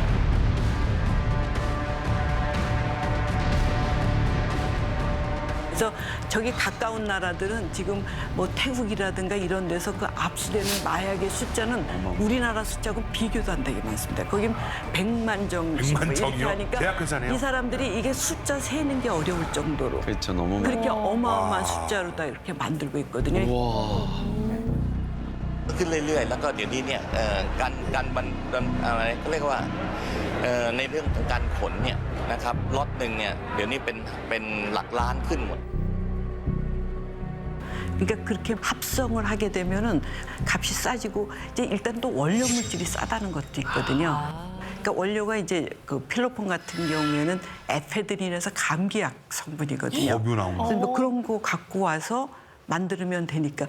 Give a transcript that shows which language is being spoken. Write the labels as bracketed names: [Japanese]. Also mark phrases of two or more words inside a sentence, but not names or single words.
[Korean] 그래서 저기 가까운 나라들은 지금 뭐 태국이라든가 이런 데서 그 압수되는 마약의 숫자는 우리나라 숫자하고 비교도 안 되게 많습니다. 거긴 100만 정씩 100만 이렇게 정이요? 하니까 제약회사네요. 이 사람들이 이게 숫자 세는 게 어려울 정도로 그렇죠, 너무 많아요. 그렇게 어마어마한 숫자로 다 이렇게 만들고 있거든요. [Thai] ขึ้นเรื่อยๆ แล้วก็เดี๋ยวนี้เนี่ยการบรรอะไรเขาเรียกว่าในเรื่องของการขนเนี่ยนะครับล็อตหนึ่งเนี่ยเดี๋ยวนี้เป็นหลักล้านขึ้นหมด [Korean] 그러니까 그렇게 합성을 하게 되면은 값이 싸지고 이제 일단 또 원료 물질이 싸다는 것도 있거든요. 그러니까 원료가 이제 그 필로폰 같은 경우에는 에페드린에서 감기약 성분이거든요. 법유 나온 거. 그래서 뭐 그런 거 갖고 와서 만들면 되니까.